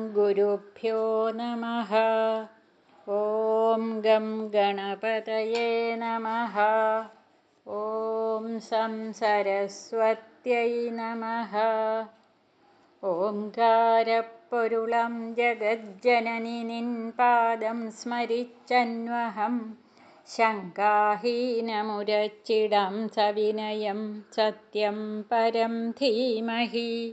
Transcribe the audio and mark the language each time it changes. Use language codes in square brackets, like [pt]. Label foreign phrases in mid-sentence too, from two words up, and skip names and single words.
[sa] श्रीगुरुभ्यो नमः। ॐ गं गणपतये नमः। ॐ सं सरस्वत्यै नमः। [ml] ഓംകാരപ്പൊരുളം ജഗജ്ജനനി നിൻ പാദം സ്മരിച്ചന്വഹം ശങ്കാഹീനമുരച്ചിടം സവിനയം സത്യം പരം ധീമഹി.